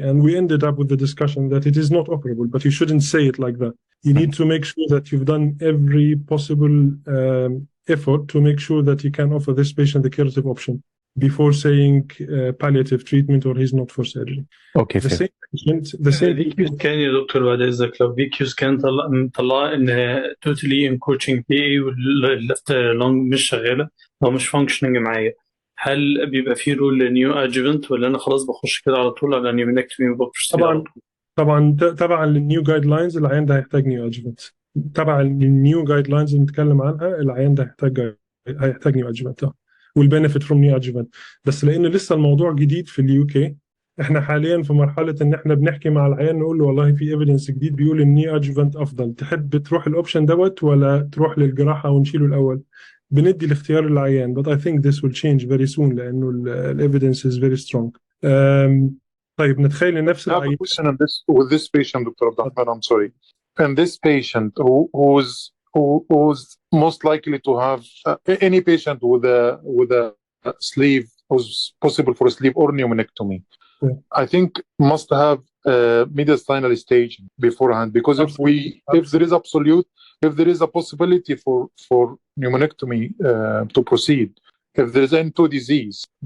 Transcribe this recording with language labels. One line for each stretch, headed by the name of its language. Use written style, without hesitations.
English: And we ended up with the discussion that it is not operable, but you shouldn't say it like that. You need to make sure that you've done every possible effort to make sure that you can offer this patient the curative option before saying palliative treatment or he's not for surgery. Okay. The same patient, the same.
Arabic: VQ scan يا دكتور بعد إذنك، لو VQ scan طلع إن
English: totally encroaching PA
Arabic: واللفت lung مش شغالة أو مش functioning معايا، هل بيبقى فيه رول نيو ادجوفنت، ولا أنا خلاص بخش كده على طول على نيومونكتومي وببروسيد؟ طبعا للنيو جايد لاينز العيان ده هيحتاج نيو ادجوفنت. طبعا للنيو جايد لاينز اللي نتكلم عنها العيان ده هيحتاج نيو ادجوفنت والبنفيت فروم نيو ادجوفنت. بس لان لسه الموضوع جديد في اليو كي، احنا حاليا في مرحله ان احنا بنحكي مع العيان نقول له والله في ايفيدنس جديد بيقول النيو ادجوفنت افضل، تحب تروح الاوبشن دوت ولا تروح للجراحه ونشيله الاول؟ بندي الاختيار للعيان.
English: but I think this will change very soon
Arabic: لانه الايفيدنس
English: is very strong.
Arabic: طيب نتخيل نفس العيان.
English: I have a question on this with this patient, Dr. Abdelrahman, I'm sorry. And this patient who's most likely to have any patient with a sleeve who's possible for a sleeve or pneumonectomy, I think must have mediastinal staging beforehand, because if there is a possibility for pneumonectomy to proceed, if there is N2 disease,